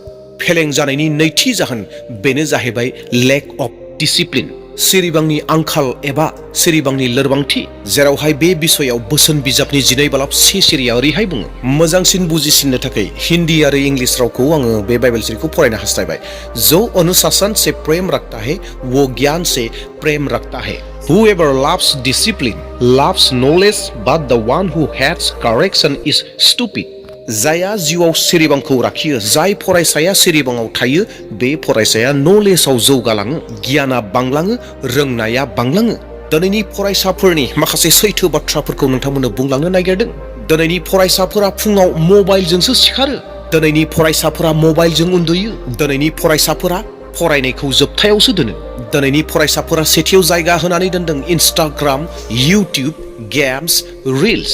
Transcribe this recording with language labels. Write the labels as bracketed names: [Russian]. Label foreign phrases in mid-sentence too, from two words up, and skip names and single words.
[Bodo] फेलें जानायनि नैथि जाहोन बेनो जाहैबाय [English] lack of discipline, [Bodo] सिरिबांनि आंखाल एबा सिरिबांनि लोरबांथि, जेरावहाय बे बिसयाव बोसोन बिजाबनि 12 बालाब 1 सिरिया ओरैहाय बुङो। मोजांसिन बुजिसिननो थाखाय हिन्दी आरो इंलिश रावखौ आङो बे बाइबेल सिरिखौ फरायनो हास्थायबाय। [Hindi] जो अनुशासन से प्रेम रखता है वो ज्ञान से प्रेम रखता है। [English] Whoever loves discipline loves knowledge, but the one who hates correction is stupid. [Bodo] जाया जिउआव सिरिबांखौ लाखियो, जाय फरायसाया सिरिबाङाव थायो बे फरायसाया नलेजआव जौगालाङो, गियाना बांलाङो, रोंनाया बांलाङो। दिनैनि फरायसाफोरनि माखासे सैथो बाथ्राफोरखौ नोंथांमोननो बुंलांनो नागिरदों। दिनैनि फरायसाफोरा फुङाव मबाइलजोंसो सिखारो, दिनैनि फरायसाफोरा मबाइलजों उन्दुयो, दिनैनि फरायसाफोरा फरायनायखौ जोबथायावसो दोनो, दिनैनि फरायसाफोरा सेथियाव जायगा होनानै दोनदों इन्स्टाग्राम, इउटिउब, [English] games, reels.